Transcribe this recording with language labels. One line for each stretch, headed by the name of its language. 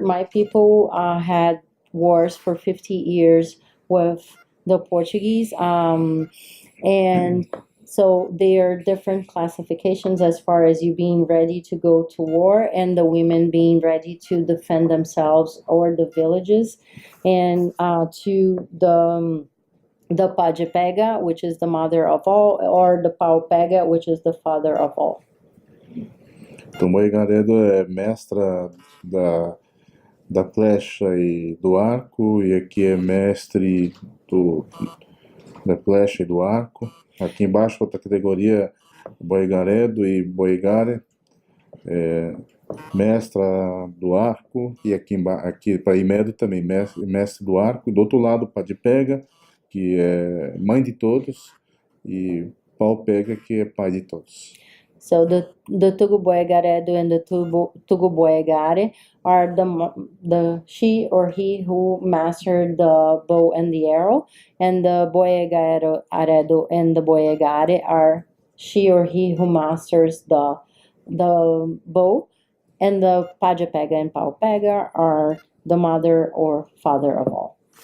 English: My people had wars for 50 years with the Portuguese, and so there are different classifications as far as you being ready to go to war and the women being ready to defend themselves or the villages, and to the Pajapega, which is the mother of all, or the Paupega, which is the father of all.
Portuguese: Então, Boegaredo é mestra da flecha e do arco, e aqui é mestre da flecha e do arco. Aqui embaixo, outra categoria, Boegaredo e Boegare, mestra do arco, e aqui para Imedo também, mestre do arco. Do outro lado, Padipega, que é mãe de todos, e Paupega, que é pai de todos.
English: So the Tuguboegaredo and the Tuguboegare are the she or he who mastered the bow and the arrow, and the Boegaredo and the Boegare are she or he who masters the bow, and the Pajapega and Paupega are the mother or father of all.